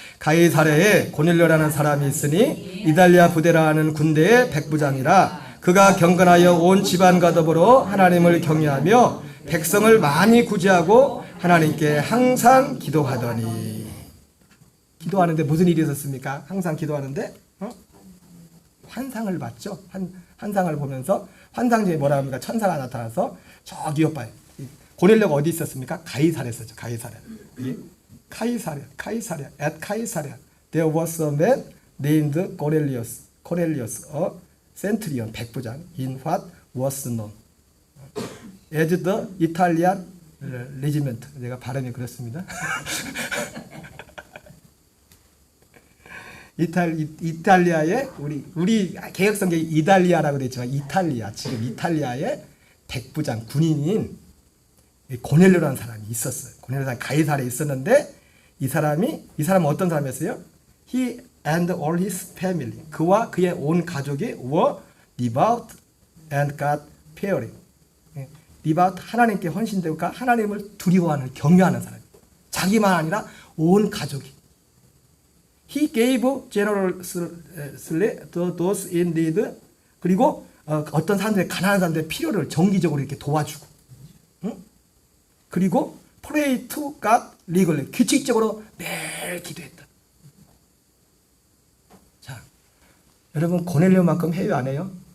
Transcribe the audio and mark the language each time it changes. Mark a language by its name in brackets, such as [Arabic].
[Korean] 가이사랴에 고넬료라는 사람이 있으니 이달리아 부대라는 군대의 백부장이라 그가 경건하여 온 집안과 더불어 하나님을 경외하며 백성을 많이 구제하고 하나님께 항상 기도하더니. 기도하는데 무슨 일이 있었습니까? 항상 기도하는데 환상을 봤죠. 환상을 보면서 환상 중에 뭐라 합니까? 천사가 나타나서 저기 봐요. 고넬료가 어디 있었습니까? 가이사랴에 있었죠. 가이사랴. 카이사랴. At 카이사랴. [English] There was a man named Cornelius, a centurion, [Korean] 백부장, [English] in what was known as the Italian regiment. [Korean] 제가 발음이 그렇습니다. 이탈리아의 우리 개혁성경에 이달리아라고 되어 있지만 지금 이탈리아의 백부장 군인인 고넬료라는 사람이 있었어요. 고넬료라는 가이사랴에 있었는데 이 사람은 어떤 사람이었어요? [English] He and all his family. [Korean] 그와 그의 온 가족이 [English] were devout and God fearing. [Korean] devout 하나님께 헌신되고 하나님을 두려워하는 경외하는 사람. 자기만 아니라 온 가족이. [English] He gave generously to those in need. [Korean] 그리고 어떤 사람들의 가난한 사람들의 필요를 정기적으로 이렇게 도와주고, 그리고 [English] pray to God regularly. [Korean] 규칙적으로 매일 기도했다. 자, 여러분 고넬료만큼 해요, 안 해요?